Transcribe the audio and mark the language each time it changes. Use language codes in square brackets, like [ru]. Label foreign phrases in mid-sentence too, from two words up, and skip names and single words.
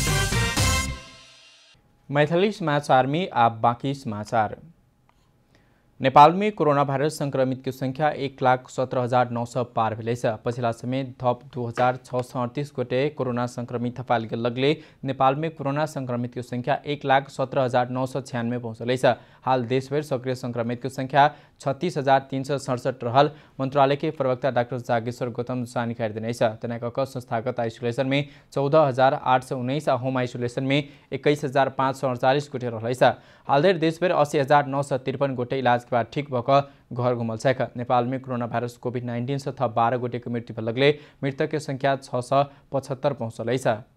[mai] मैथिली समाचार में आप बाकी समाचार। नेपाल में कोरोना वायरस संक्रमित की संख्या 1,17,900 पार भेलै छ। पछिल्ला समय थप 2,638 गोटे कोरोना संक्रमित थपाल लगले नेपाल में कोरोना संक्रमित की संख्या 1,17,996 पहुंचलै छ। हाल देशभर सक्रिय संक्रमित की संख्या 36,367 रहल मंत्रालय के प्रवक्ता डाक्टर जागेश्वर गौतम जानकारी दिने छ। तनाक संस्थागत आइसोलेशन में 14,819 आ होम आइसोलेशन में 21,548 गोटे रहलै छ। हाल देशभर 80,953 गोटे इलाज के बाद ठीक भकर घर घुमल छ। नेपाल में कोरोना वायरस कोभिड-19 से थप 12 गोटे की मृत्यु पर लगले मृतक की संख्या 675 पहुंचलै छ।